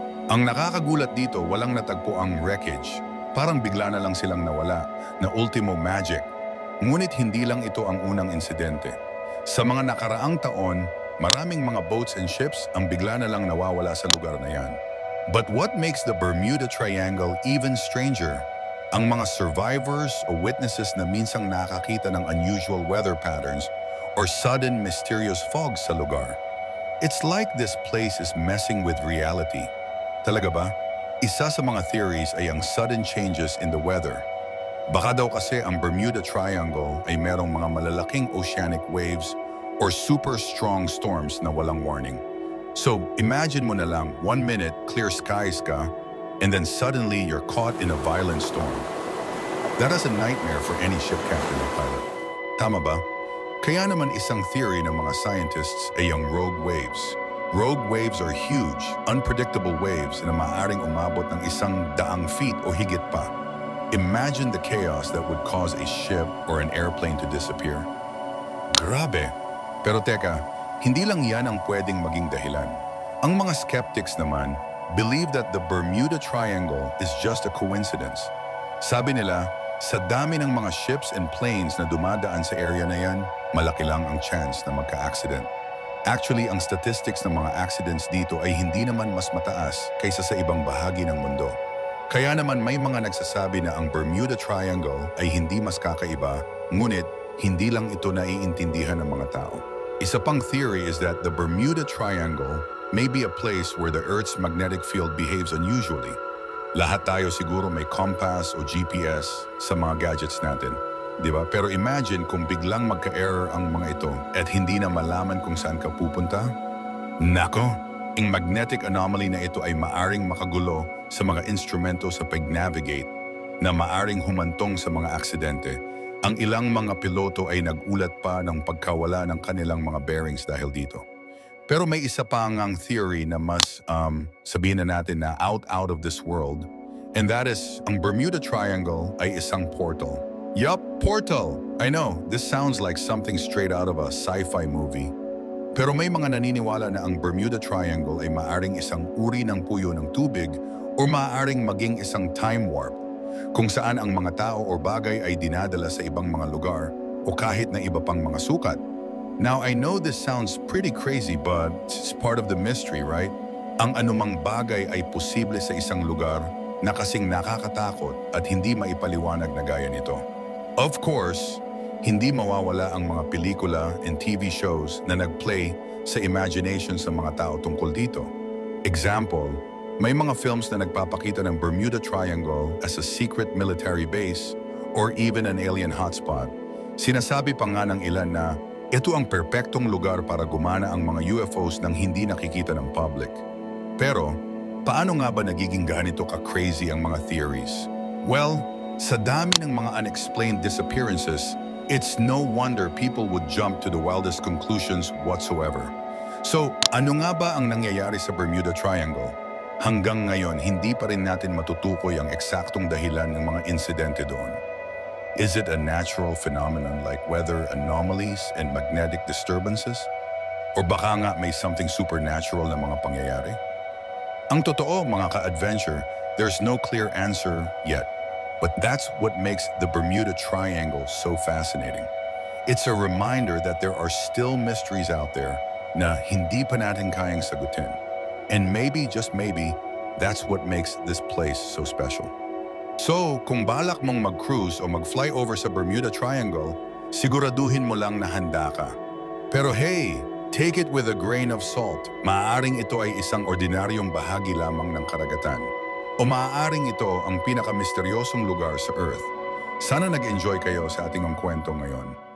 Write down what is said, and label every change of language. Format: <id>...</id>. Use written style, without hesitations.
<tl>Ang nakakagulat dito, walang natagpo ang wreckage. Parang bigla na lang silang nawala, na ultimo magic. Ngunit hindi lang ito ang unang insidente. Sa mga nakaraang taon, maraming mga</tl> <en>boats and ships</en> <tl>ang bigla na lang nawawala sa lugar na yan.</tl> <en>But what makes the Bermuda Triangle even stranger?</en> <tl>Ang mga survivors o witnesses na minsang nakakita ng</tl> <en>unusual weather patterns or sudden mysterious fog</en> <tl>sa lugar.</tl> <en>It's like this place is messing with reality.</en> <tl>Talaga ba? Isa sa mga theories ay ang</tl> <en>sudden changes in the weather.</en> <tl>Baka daw kasi ang Bermuda Triangle ay merong mga malalaking</tl> <en>oceanic waves or super strong storms</en> <tl>na walang warning.</tl> <en>So, imagine</en> <tl>mo na lang,</tl> <en>1 minute, clear skies ka, and then suddenly you're caught in a violent storm. That is a nightmare for any ship captain or pilot.</en> <tl>Tama ba? Kaya naman isang theory ng mga scientists ay ang rogue waves.</tl> <en>Rogue waves are huge, unpredictable waves</en> <tl>na maaaring umabot ng 100 feet o higit pa.</tl> <en>Imagine the chaos that would cause a ship or an airplane to disappear.</en> <tl>Grabe! Pero teka, hindi lang yan ang pwedeng maging dahilan. Ang mga skeptics naman</tl> <en>believe that the Bermuda Triangle is just a coincidence.</en> <tl>Sabi nila, sa dami ng mga</tl> <en>ships and planes</en> <tl>na dumadaan sa area na yan, malaki lang ang chance na magka-accident. Actually, ang statistics ng mga accidents dito ay hindi naman mas mataas kaysa sa ibang bahagi ng mundo. Kaya naman may mga nagsasabi na ang Bermuda Triangle ay hindi mas kakaiba, ngunit hindi lang ito naiintindihan ng mga tao. Isa pang theory</tl> <en>is that the Bermuda Triangle may be a place where the Earth's magnetic field behaves unusually.</en> <tl>Lahat tayo siguro may compass o GPS sa mga gadgets natin. Diba? Pero imagine kung biglang magka-error ang mga ito at hindi na malaman kung saan ka pupunta. Nako, ang magnetic anomaly na ito ay maaring makagulo sa mga instrumento sa pag-navigate na maaring humantong sa mga aksidente. Ang ilang mga piloto ay nagulat pa ng pagkawala ng kanilang mga bearings dahil dito. Pero may isa pa ngang theory na mas sabihin na natin na</tl> <en>out of this world, and that is</en> <tl>ang Bermuda Triangle ay isang portal.</tl> <en>Yup, portal! I know, this sounds like something straight out of a sci-fi movie.</en> <tl>Pero may mga naniniwala na ang Bermuda Triangle ay maaring isang uri ng puyo ng tubig o maaring maging isang time warp, kung saan ang mga tao o bagay ay dinadala sa ibang mga lugar o kahit na iba pang mga sukat.</tl> <en>Now, I know this sounds pretty crazy but it's part of the mystery, right?</en> <tl>Ang anumang bagay ay posible sa isang lugar na kasing nakakatakot at hindi maipaliwanag na gaya nito. Of course, hindi mawawala ang mga pelikula</tl> <en>and TV shows</en> <tl>na nag-play sa imaginations ng mga tao tungkol dito.</tl> <en>Example,</en> <tl>may mga films na nagpapakita ng</tl> <en>Bermuda Triangle as a secret military base or even an alien hotspot.</en> <tl>Sinasabi pa nga ng ilan na ito ang perpektong lugar para gumana ang mga UFOs nang hindi nakikita ng public. Pero, paano nga ba nagiging ganito ka-crazy ang mga theories?</tl> <en>Well,</en> <tl>sa dami ng mga</tl> <en>unexplained disappearances, it's no wonder people would jump to the wildest conclusions whatsoever.</en> <tl>So, ano nga ba ang nangyayari sa Bermuda Triangle? Hanggang ngayon, hindi pa rin natin matutukoy ang eksaktong dahilan ng mga insidente doon.</tl> <en>Is it a natural phenomenon like weather anomalies and magnetic disturbances?</en> <tl>O baka nga may</tl> <en>something supernatural</en> <tl>na mga pangyayari? Ang totoo, mga ka-adventure,</tl> <en>there's no clear answer yet. But that's what makes the Bermuda Triangle so fascinating. It's a reminder that there are still mysteries out there</en> <tl>na hindi pa natin kayang sagutin.</tl> <en>And maybe, just maybe, that's what makes this place so special.</en> <tl>So, kung balak mong mag-cruise o mag-fly over sa Bermuda Triangle, siguraduhin mo lang na handa ka.</tl> <en>Pero hey, take it with a grain of salt.</en> <tl>Maaaring ito ay isang ordinaryong bahagi lamang ng karagatan. O maaaring ito ang pinakamisteryosong lugar sa Earth. Sana nag-enjoy kayo sa ating ang kwento ngayon.</tl>